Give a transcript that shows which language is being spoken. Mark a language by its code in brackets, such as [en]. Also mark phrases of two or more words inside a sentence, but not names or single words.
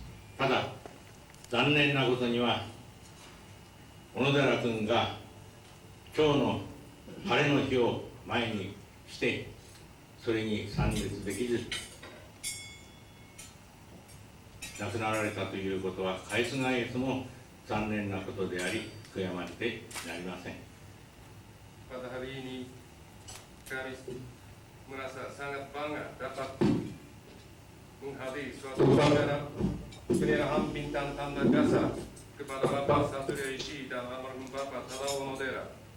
[ja] ただ残念なことには、小野寺君が今日の晴れの日を前にしてそれに参列できず亡くなられたということは返すがえすも残念なことであり、悔やまれてなりません。 [id] Pada hari ini kami merasa sangat bangga dapat menghadiri suatu upacara penyerahan bintang tanda jasa kepada Bapak Satria Ishii dan almarhum Bapak Tadao Onodera.